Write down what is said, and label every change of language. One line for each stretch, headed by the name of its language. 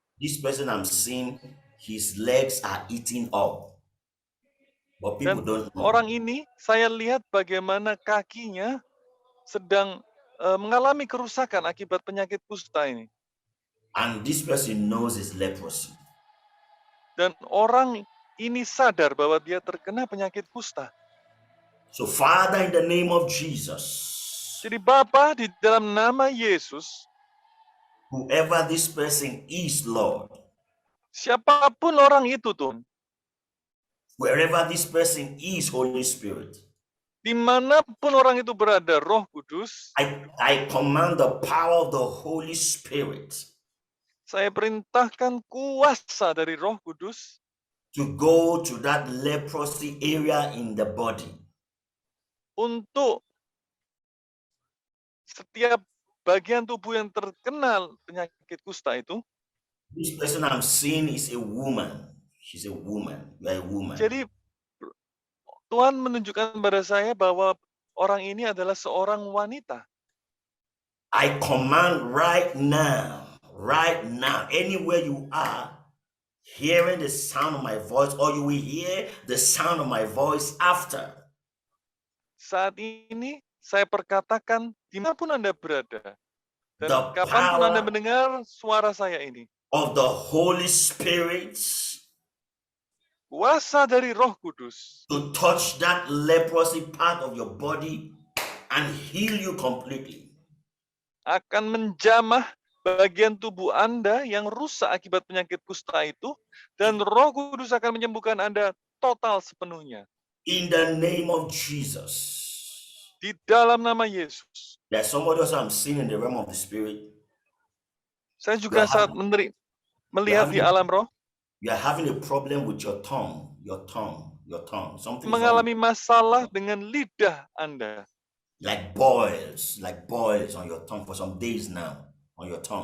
English: This person I'm seeing, his legs are eating up. But people
Indonesian: Dan
English: don't know.
Indonesian: orang ini saya lihat bagaimana kakinya sedang mengalami kerusakan akibat penyakit kusta ini.
English: And this person knows his leprosy.
Indonesian: dan orang ini sadar bahwa dia terkena penyakit kusta.
English: So, Father, in the name of Jesus,
Indonesian: Jadi Bapa, di dalam nama Yesus,
English: whoever this person is, Lord,
Indonesian: siapapun orang itu, Tuhan,
English: wherever this person is, Holy Spirit,
Indonesian: dimanapun orang itu berada, Roh Kudus,
English: I command the power of the Holy Spirit
Indonesian: saya perintahkan kuasa dari Roh Kudus
English: to go to that leprosy area in the body.
Indonesian: untuk setiap bagian tubuh yang terkena penyakit kusta itu.
English: This person I'm seeing is a woman. She's a woman. You are a woman.
Indonesian: Jadi Tuhan menunjukkan pada saya bahwa orang ini adalah seorang wanita.
English: I command right now, anywhere you are, hearing the sound of my voice, or you will hear the sound of my voice after.
Indonesian: Saat ini saya perkatakan dimanapun Anda berada dan
English: The
Indonesian: kapanpun Anda
English: power
Indonesian: mendengar suara saya ini,
English: of the Holy Spirit
Indonesian: kuasa dari Roh Kudus
English: to touch that leprosy part of your body and heal you completely.
Indonesian: akan menjamah bagian tubuh Anda yang rusak akibat penyakit kusta itu, dan Roh Kudus akan menyembuhkan Anda total sepenuhnya.
English: In the name of Jesus.
Indonesian: Di dalam nama Yesus.
English: There's somebody else I'm seeing in the realm of the Spirit.
Indonesian: Saya juga saat melihat di alam roh,
English: You are having a problem with your tongue. Something
Indonesian: mengalami masalah dengan lidah Anda.
English: like boils on your tongue for some days now on your tongue.